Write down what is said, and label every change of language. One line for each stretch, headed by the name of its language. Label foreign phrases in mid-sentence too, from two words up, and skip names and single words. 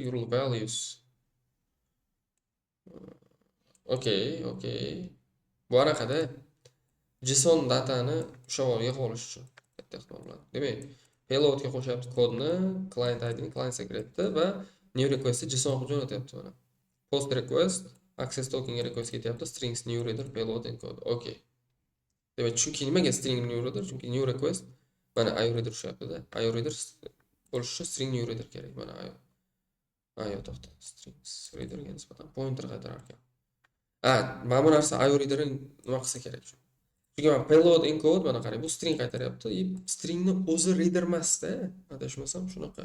English: URL values. Okey.
Uzbek: Bu anaqada JSON datani o'sha yerga yig'ib olish uchun katta ehtimol bilan. Demak, payloadga qo'shyapti kodni, client ID ni, client secretni va new requestni JSON qilib jo'natyapti mana.
English: Post request, access tokenga request ketyapti, strings new reader payload encode.
Uzbek: Okey. Demak, chunki nimaga
English: string new reader?
Uzbek: Chunki
English: new request
Uzbek: mana IOReader tushyapti-da. IOReader bo'lish uchun
English: string new reader
Uzbek: kerak. Mana IO to'xta. Strings readerga nisbatan pointer qaytarar ekan. Mana bu narsa IOReader nima qilsa kerak? Chunki mana
English: payload encode
Uzbek: mana qarang, bu string qaytaryapti. Stringni o'zi reader emas-da, adashmasam shunaqa.